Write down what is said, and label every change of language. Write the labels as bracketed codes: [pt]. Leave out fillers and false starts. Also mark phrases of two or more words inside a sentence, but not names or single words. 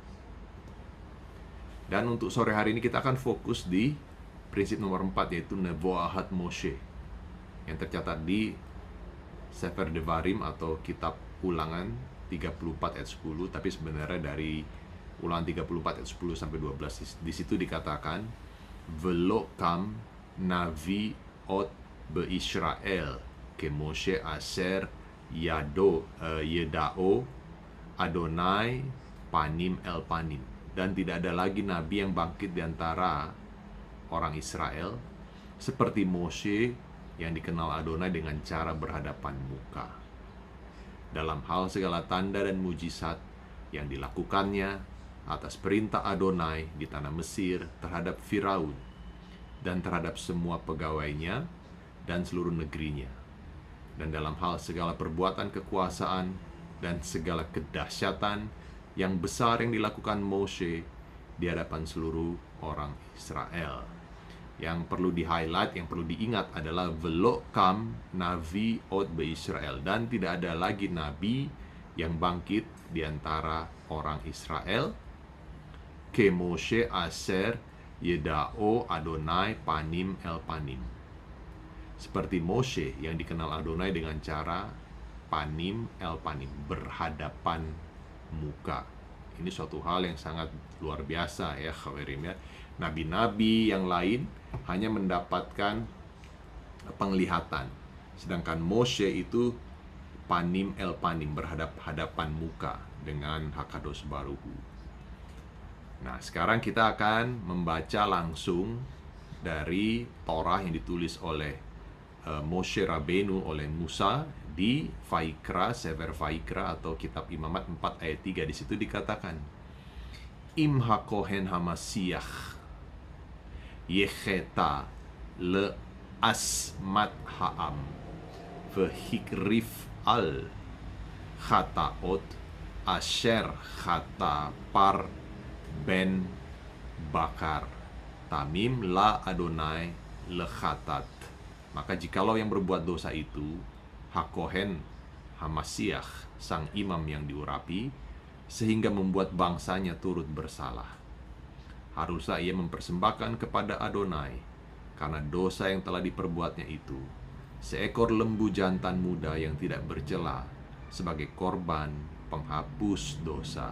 [id] Dan untuk sore hari ini kita akan fokus di prinsip nomor 4, yaitu [he] נבואת משה, [id] yang tercatat di Sefer Devarim atau Kitab Ulangan 34 ayat 10. Tapi sebenarnya dari Ulangan 34 ayat 10 sampai 12, di situ dikatakan [he] ולא קם נביא עוד בישראל כמשה אשר ידעו אדוני פנים אל פנים. [id] Dan tidak ada lagi nabi yang bangkit di antara orang Israel seperti Moshe yang dikenal Adonai dengan cara berhadapan muka, dalam hal segala tanda dan mujizat yang dilakukannya atas perintah Adonai di tanah Mesir terhadap Firaun dan terhadap semua pegawainya dan seluruh negerinya, dan dalam hal segala perbuatan kekuasaan dan segala kedahsyatan yang besar yang dilakukan Moshe di hadapan seluruh orang Israel. Yang perlu di-highlight, yang perlu diingat adalah [he] ולא קם נביא עוד בישראל, [id] dan tidak ada lagi nabi yang bangkit di antara orang Israel. [he] כמשה אשר ידעו אדוני פנים אל פנים. [id] Seperti Moshe yang dikenal Adonai dengan cara [he] פנים אל פנים, [id] berhadapan muka. Ini suatu hal yang sangat luar biasa ya, Khawarim ya. Nabi-nabi yang lain hanya mendapatkan penglihatan, sedangkan Moshe itu [he] פנים אל פנים, [id] berhadapan muka dengan [he] הקדוש ברוך הוא. [id] Nah, sekarang kita akan membaca langsung dari Torah yang ditulis oleh Moshe Rabenu oleh Musa di Vaikra, Sefer Vaikra atau Kitab Imamat 4 ayat 3. Di situ dikatakan, [he] אם הכהן המשיח יחטא לאשמת העם והקריב על חטאתו אשר חטא פר בן בקר תמים לאדוני לחטאת. [id] Maka jikalau yang berbuat dosa itu [he] הכהן המשיח, [id] sang imam yang diurapi, sehingga membuat bangsanya turut bersalah, haruslah ia mempersembahkan kepada Adonai karena dosa yang telah diperbuatnya itu seekor lembu jantan muda yang tidak bercela sebagai korban penghapus dosa.